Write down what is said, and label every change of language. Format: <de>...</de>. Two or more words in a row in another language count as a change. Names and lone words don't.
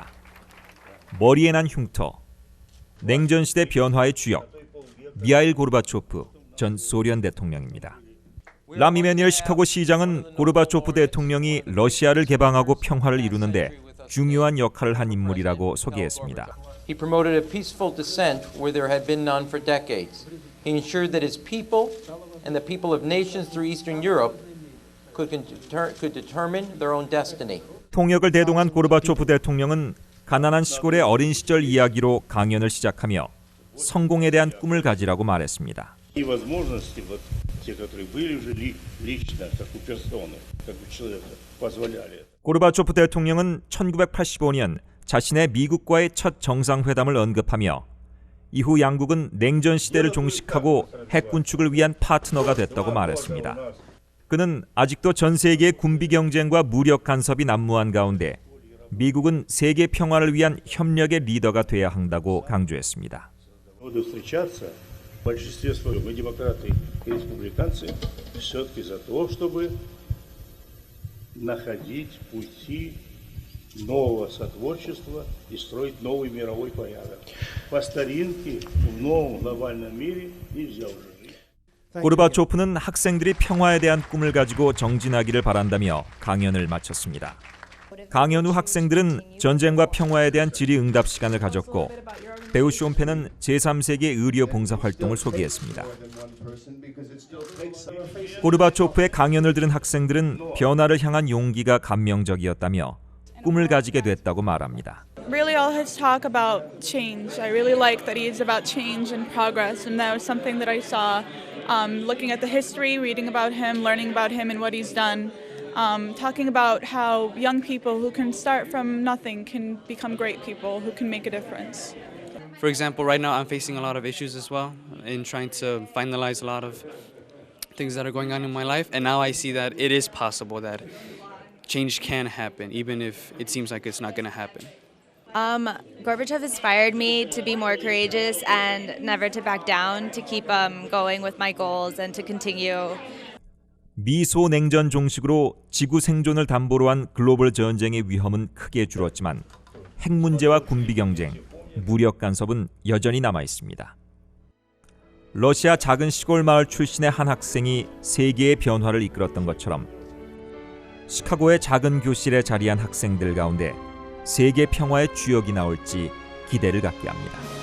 <ko>머리에 난 흉터, 냉전시대 변화의 주역, 미하일 고르바초프 전 소련 대통령입니다. 람 이메니엘 시카고 시장은 고르바초프 대통령이 러시아를 개방하고 평화를 이루는데 중요한 역할을 한 인물이라고 소개했습니다.</ko> <en>He promoted a peaceful dissent where there had been none for decades. He ensured that his people and the people of nations through Eastern Europe could determine their own destiny.</en> <ko>통역을 대동한 고르바초프 대통령은 가난한 시골의 어린 시절 이야기로 강연을 시작하며 성공에 대한 꿈을 가지라고 말했습니다. 고르바초프 대통령은 1985년 자신의 미국과의 첫 정상회담을 언급하며 이후 양국은 냉전 시대를 종식하고 핵 군축을 위한 파트너가 됐다고 말했습니다. 그는 아직도 전 세계의 군비 경쟁과 무력 간섭이 난무한 가운데 미국은 세계 평화를 위한 협력의 리더가 돼야 한다고 강조했습니다.</ko> <ru>В большинстве своем мы демократы и республиканцы все-таки за то, чтобы находить пути нового сотворчества и строить новый мировой порядок. По старинке в новом глобальном мире нельзя уже жить.</ru> <ko>고르바초프는 학생들이 평화에 대한 꿈을 가지고 정진하기를 바란다며 강연을 마쳤습니다. 강연 후 학생들은 전쟁과 평화에 대한 질의응답 시간을 가졌고 배우 쇼펜은 제3세계 의료 봉사 활동을 소개했습니다. 고르바초프의 강연을 들은 학생들은 변화를 향한 용기가 감명적이었다며 꿈을 가지게 됐다고 말합니다.</ko> <en>Really all his talk about change. I really like that he's about change and progress, and that was something that I saw looking at the history, reading about him, learning about him and what he's done. Talking about how young people who can start from nothing can become great people who can make a difference. For example, right now I'm facing a lot of issues as well in trying to finalize a lot of things that are going on in my life, and now I see that it is possible that change can happen, even if it seems like it's not going to happen. Gorbachev inspired me to be more courageous and never to back down, to keep going with my goals and to continue.</en> <ko>미소 냉전 종식으로 지구 생존을 담보로 한 글로벌 전쟁의 위험은 크게 줄었지만 핵 문제와 군비 경쟁, 무력 간섭은 여전히 남아 있습니다. 러시아 작은 시골 마을 출신의 한 학생이 세계의 변화를 이끌었던 것처럼 시카고의 작은 교실에 자리한 학생들 가운데 세계 평화의 주역이 나올지 기대를 갖게 합니다.</ko>